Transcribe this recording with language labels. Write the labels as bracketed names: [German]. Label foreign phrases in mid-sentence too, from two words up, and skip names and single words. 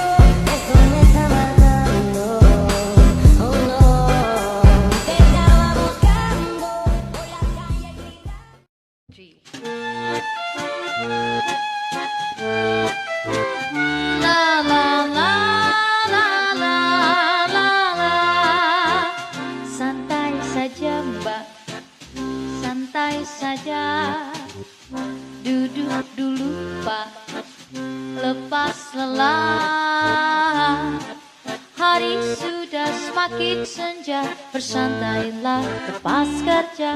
[Spanish] Eso me está matando, oh no. Te estaba buscando, por la calle gritando. La la la la la la la. [Indonesian] Santai saja Mbak, santai saja. Duduk dulu Pak, lepas lelah. Hari sudah semakin senja, bersantailah lepas kerja.